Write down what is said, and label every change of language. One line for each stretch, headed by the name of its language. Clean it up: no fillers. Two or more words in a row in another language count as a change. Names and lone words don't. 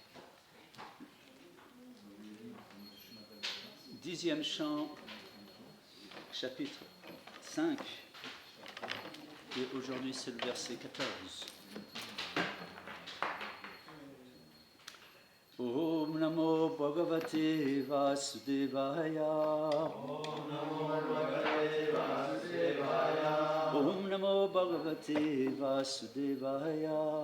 French: 10e chant, chapitre 5, et aujourd'hui c'est le verset 14.
Sanskrit: ॐ नमो भगवते वासुदेवाय. ॐ नमो भगवते वासुदेवाय. ॐ नमो भगवते वासुदेवाय.